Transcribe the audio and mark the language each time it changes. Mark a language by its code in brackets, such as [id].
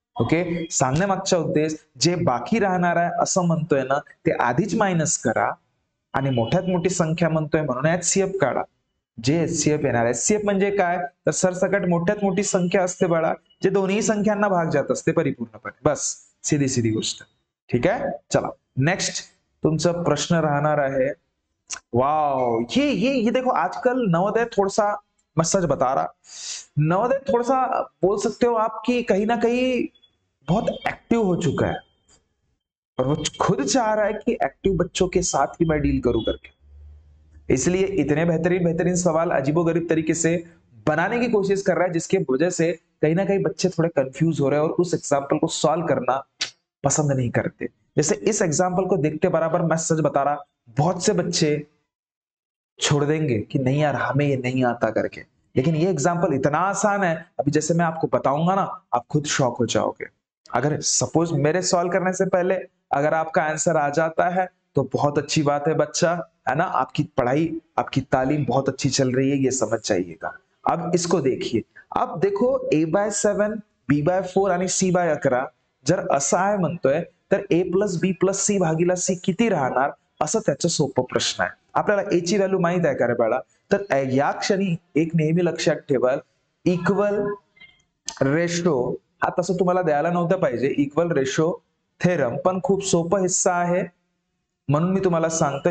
[mr] Okay, सांगण्यामागचा उद्देश जे बाकी राहणार आहे असं म्हणतोय ना, ते आधीच मायनस करा आणि मोठ्यात मोठी संख्या म्हणतोय म्हणून HCF काढा. जे HCF येणार. HCF म्हणजे काय? तर सरसकट मोठ्यात मोठी संख्या असते बाळा, जे दोन्ही संख्यांना भाग जात असते परिपूर्णपणे. [hi] बस सीधी [mr] गोष्ट. ठीक आहे, चला नेक्स्ट तुमचा प्रश्न राहणार आहे. [hi] वाओ, ये देखो आजकल नवोदय थोड़ा सा, मैं सच बता रहा, नवोदय थोड़ा सा बोल सकते हो आप कि कहीं ना कहीं बहुत एक्टिव हो चुका है और वो खुद चाह रहा है कि एक्टिव बच्चों के साथ ही मैं डील करूं करके. इसलिए इतने बेहतरीन सवाल अजीबोगरीब तरीके से बनाने की कोशिश कर रहा है, जिसके वजह से कहीं ना कहीं बच्चे थोड़े कंफ्यूज हो रहे हैं और उस एग्जाम्पल को सॉल्व करना पसंद नहीं करते. जैसे इस एग्जाम्पल को देखते बराबर मैं सच बता रहा, बहुत से बच्चे छोड़ देंगे कि नहीं यार हमें ये नहीं आता करके. लेकिन ये एग्जाम्पल इतना आसान है, अभी जैसे मैं आपको बताऊंगा ना, आप खुद शॉक हो जाओगे. अगर सपोज मेरे सॉल्व करने से पहले अगर आपका आंसर आ जाता है तो बहुत अच्छी बात है बच्चा, है ना. आपकी पढ़ाई, आपकी तालीम बहुत अच्छी चल रही है, ये समझ जाइएगा. अब इसको देखिए, अब देखो [mr] a/7 b/4 आणि c/11 जर असं आहे म्हणतोय तर a + b + c भागीला c किती राहणार, असं त्याचं सोपं प्रश्न आहे. आपल्याला a ची व्हॅल्यू माहित आहे का रे बाळा? तर या क्षणी एक नेहमी लक्षात ठेवा, इक्वल रेशो हा तसं तुम्हाला द्यायला नव्हतं पाहिजे, इक्वल रेशो थेरम, पण खूप सोपा हिस्सा आहे म्हणून मी तुम्हाला सांगतो.